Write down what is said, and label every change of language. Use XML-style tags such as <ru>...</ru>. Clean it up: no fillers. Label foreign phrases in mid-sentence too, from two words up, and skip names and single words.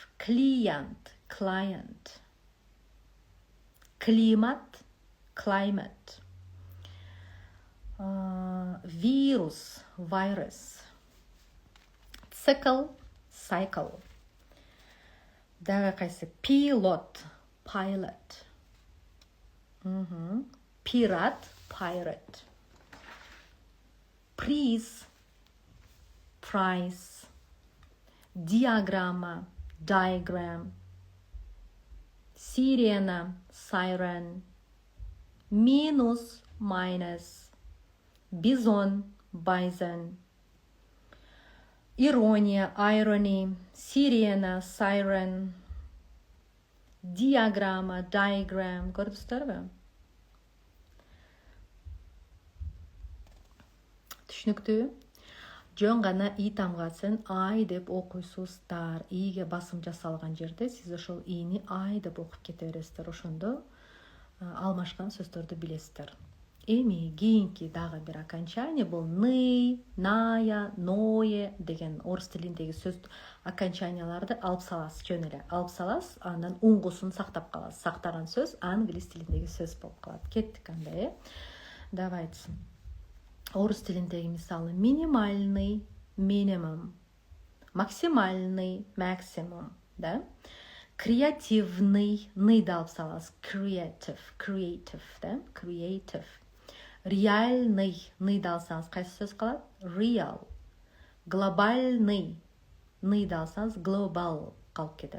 <ru>Клиент, client. Климат, climate. Вирус, virus. Цикл, cycle.</ru> <ky>Дагы кайсы?</ky> <ru>Пилот, pilot. Пират, pirate. Приз, prize. Диаграмма, diagram. Сирена, siren. Минус, minus. Бизон, bison. Ирония, irony. Сирена, siren. Диаграмма, diagram.</ru> <ky>Көрдүңүздөрбү? Түшүнүктүү? Жөн гана И тамгасын I деп окуйсуздар. Иге басым жасалган жерде сиз ошол Ини I деп окуп кете бересиздер. Ошондо алмашкан сөздөрдү билесиздер. Эми кийинки дагы бир окончание бул ны, ная, ное деген орус тилиндеги сөз окончанияларды алып саласыз, жөн эле алып саласыз, андан уңгусун сактап каласыз. Сактаган сөз англис тилиндеги сөз болуп калат. Кеттик анда, Давайте. Орус тилиндеги мисалы минимальный, minimum. Максимальный, maximum, да? Креативный, ны алып саласыз, creative, да? Creative. Реальный, ны алсаңыз</ky> <kk>қайсы сөз қалады?</kk> <ky>Real. Глобальный, ны алсаңыз global</ky> <kk>қалып кетеді.</kk>